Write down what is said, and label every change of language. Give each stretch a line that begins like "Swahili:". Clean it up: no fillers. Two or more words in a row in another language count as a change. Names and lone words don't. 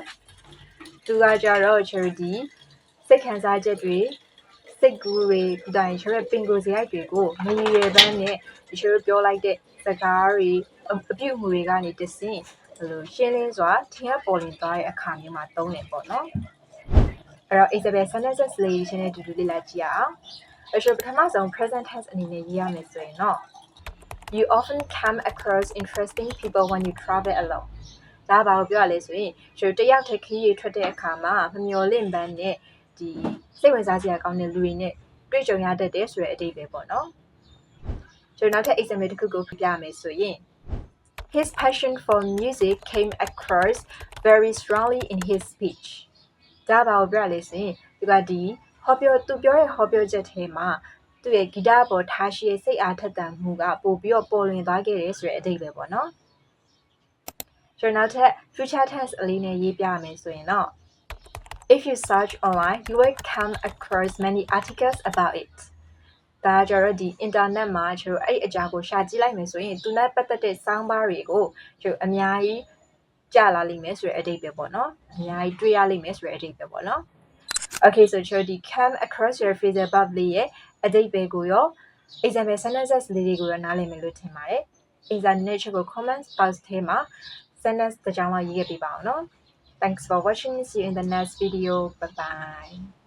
Burmese: သူကကြတော့ charity စိတ်ခံစားချက်တွေစိတ်ကူးတွေဒီတိုင်းကျွန်တော်ပင်ကိုယ်စရိုက်တွေကိုမရည်ရွယ်ပန်းနဲ့ကျွန်တော်ပြောလိုက်တဲ့စကားတွေအပြုအမူတွေကနေတဆင့်ဘယ်လိုရှင်းလင်းစွာထင်ရပေါ်လင်သွားတဲ့အခါမျိုးမှာသုံးနေပေါ့နော်အဲ့တော့
English: example sentences
Burmese: လေးရှင်းနေတူတူလေ့လာကြည့်အောင်အဲ့တော့ပထမဆုံး present tense အနေနဲ့ရေးရမယ်ဆိုရင်တော့
English: You often come across interesting people when you travel alone
Burmese: ဒါပါပြောရလဲဆိုရင်ကျွန်တော်တယောက်တည်းခရီးထွက်တဲ့အခါမှာမမျှော်လင့်ပန်းနဲ့ဒီစိတ်ဝင်စားစရာကောင်းတဲ့လူတွေနဲ့တွေ့ကြုံရတတ်တယ်ဆိုတဲ့အဓိပ္ပာယ်ပေါ့နော်ကျွန်တော်နောက်ထပ် example တစ်ခုကိုပြမယ်ဆိုရင်
English: His passion for music came across very strongly in his speech.
Burmese: ဒါပါပြောရလဲဆိုရင်သူကဒီသူပြောတဲ့ဟောပြောချက်ထဲမှာသူ့ရဲ့ဂီတပေါ်ထားရှိတဲ့စိတ်အားထက်သန်မှုကပို့ပြီးတော့ပေါ်လွင်သွားခဲ့တယ်ဆိုတဲ့အဓိပ္ပာယ်ပေါ့နော်ကျွန်တော်နောက်ထပ်
English: future tense
Burmese: အလေးနဲ့ရေးပြမယ်ဆိုရင်တော့
English: If you search online you will come across many articles about it
Burmese: ဒါကြတော့ဒီ internet မှာကျွန်တော်အဲ့အကြောင်း ကိုရှာကြည့်လိုက်မယ်ဆိုရင်သူနဲ့ပတ်သက်တဲ့စောင်းပါးတွေကိုကျွန်တော်အများကြီးကြားလာလိမ့်မယ်ဆိုတဲ့အဓိပ္ပာယ်ပေါ့နော်အများကြီးတွေ့ရလိမ့်မယ်ဆိုတဲ့အဓိပ္ပာယ်ပေါ့နော်
English: Okay so
Burmese: ကျွန်တော်ဒီ
English: come across your phrasal verb
Burmese: လေးရဲ့အဓိပ္ပာယ်ကိုရော
English: example sentences
Burmese: လေးတွေကိုရောနားလည်မယ်လို့ထင်ပါတယ် example နဲ့ချက်ကို
English: comments box
Burmese: ထဲမှာ sentence တစ်ကြောင်းလောက်ရေးခဲ့ပေးပါအောင်နော်
English: Thanks for watching. See you in the next video. Bye bye.